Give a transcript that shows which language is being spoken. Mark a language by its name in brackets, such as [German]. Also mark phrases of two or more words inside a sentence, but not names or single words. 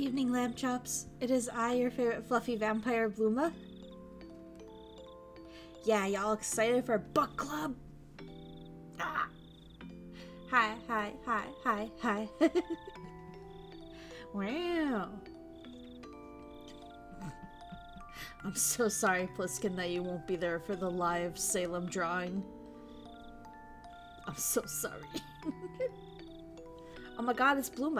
[English] evening, lamb chops. It is I, your favorite fluffy vampire, Bluma. Yeah, y'all excited for book club? Ah. Hi, hi, hi, hi, hi. Wow. I'm so sorry, Pliskin, that you won't be there for the live Salem drawing. I'm so sorry. Oh my god, it's Bluma.